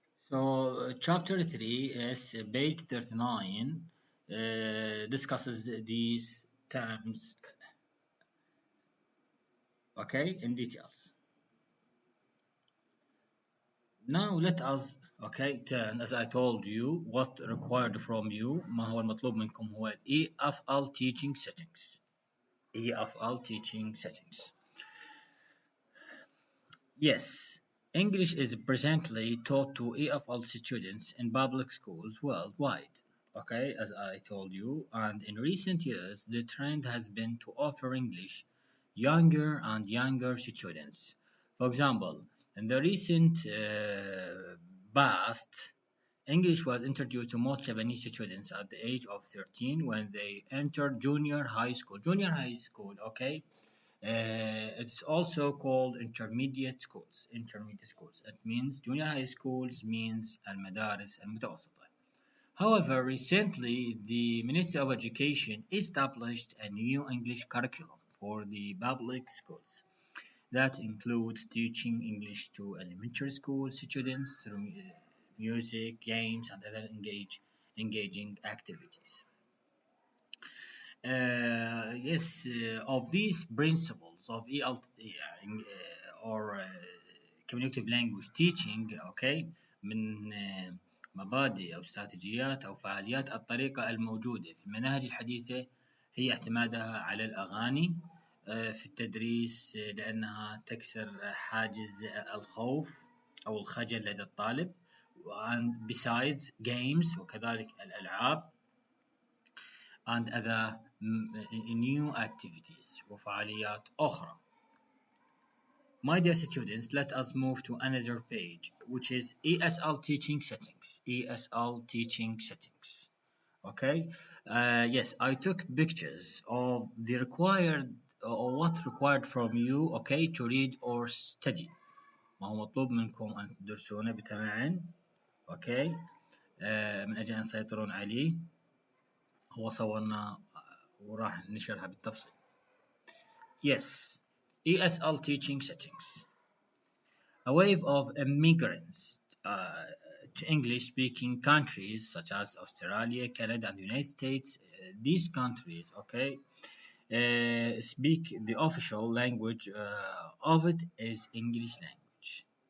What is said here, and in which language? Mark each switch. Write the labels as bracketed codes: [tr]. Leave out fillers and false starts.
[en] So, chapter 3 is page 39, discusses these terms, okay, in details. Now let us okay turn, as I told you, what required from you. [ar] ما هو المطلوب منكم هو [en] EFL teaching settings. EFL teaching settings. Yes, English is presently taught to EFL students in public schools worldwide. Okay, as I told you, and in recent years, the trend has been to offer English younger and younger students. For example, in the recent past, English was introduced to most Japanese students at the age of 13 when they entered junior high school. Junior high school, okay? It's also called intermediate schools. Intermediate schools. It means junior high schools means [ar] al-madaris al-mutawassita. [en] However, recently the Ministry of Education established a new English curriculum for the public schools that includes teaching English to elementary school students through music, games, and other engaging activities. Yes, of these principles of ELT or communicative language teaching, okay, [ar] من مبادئ أو استراتيجيات أو فعاليات الطريقة الموجودة في المناهج الحديثة هي اعتمادها على الأغاني في التدريس لأنها تكسر حاجز الخوف أو الخجل لدى الطالب. [en] and besides games [ar] وكذلك الألعاب [en] and other new activities [ar] وفعاليات أخرى. [en] My dear students, let us move to another page, which is ESL teaching settings. ESL teaching settings. Okay. Yes, I took pictures of the required or what required from you, okay, to read or study. [ar] ما هو مطلوب منكم أن تدرسونه بتمعن، okay، من أجل أن تسيطرون عليه. هو صورنا وراح نشرها بالتفصيل. [en] Yes, ESL teaching settings. A wave of immigrants to English-speaking countries such as Australia, Canada, and the United States. These countries, okay, speak the official language of it is English language.